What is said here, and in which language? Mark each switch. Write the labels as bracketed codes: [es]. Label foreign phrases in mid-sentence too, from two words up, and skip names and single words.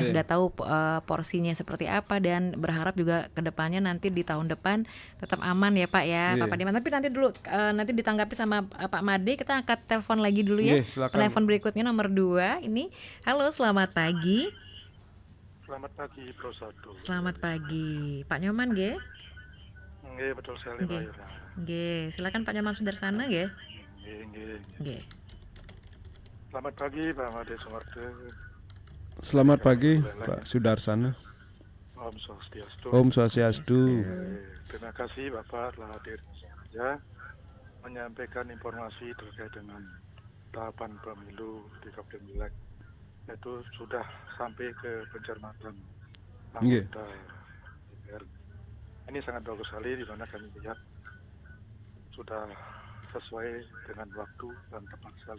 [id] sudah tahu porsinya seperti apa, dan berharap juga kedepannya nanti di tahun depan tetap aman ya Pak ya, Iya. Pak Dimas. Tapi nanti dulu nanti ditanggapi sama Pak Made. Kita angkat telepon lagi dulu ya. Iya, silakan. Telepon berikutnya nomor 2 ini. Halo, selamat pagi. Selamat pagi, Pro 1. Selamat pagi, Pak Nyoman nggih? Nggih, betul sekali, Pak Nggih. Yura. Nggih, silakan Pak Nyoman Sudarsana nggih. Nggih. Nggih. Selamat pagi, Pak Made Sumarto. Selamat pagi Pak Sudarsana. [ban] Om Swastiastu. Om Swastiastu. [id] Terima kasih Bapak telah hadir saja menyampaikan informasi terkait dengan tahapan pemilu di Kabupaten Buleleng. Itu sudah sampai ke pencermatan Nggih. anggota DPR. Ini sangat bagus sekali, di mana kami lihat sudah sesuai dengan waktu dan tepat sekali.